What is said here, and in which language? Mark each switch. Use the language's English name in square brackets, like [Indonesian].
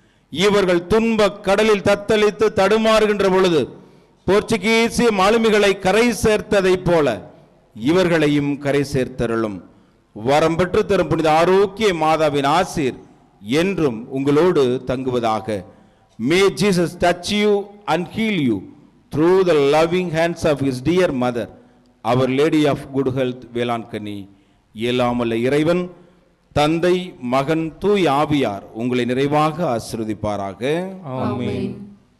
[Tamil] இவர்கள் துன்ப கடலில் தத்தளித்து தடுமாறுகின்ற பொழுது போர்ச்சுகீசிய மாலுமிகளை கரை சேர்த்ததை போல இவர்களையும் கரை சேர்த்தருளும். வரம் பெற்று தரும் புனித ஆரோக்கிய மாதாவின் ஆசீர் என்றும் உங்களோடு தங்குவதாக. [English] May Jesus touch you and heal you through the loving hands of his dear mother, Our Lady of Good Health, Velankanni. [Tamil] இயலாமல்ல இறைவன் தந்தை, மகன், தூய் ஆவியார் உங்களை நிறைவாக ஆசீர்வதிப்பாராக. ஆமென்.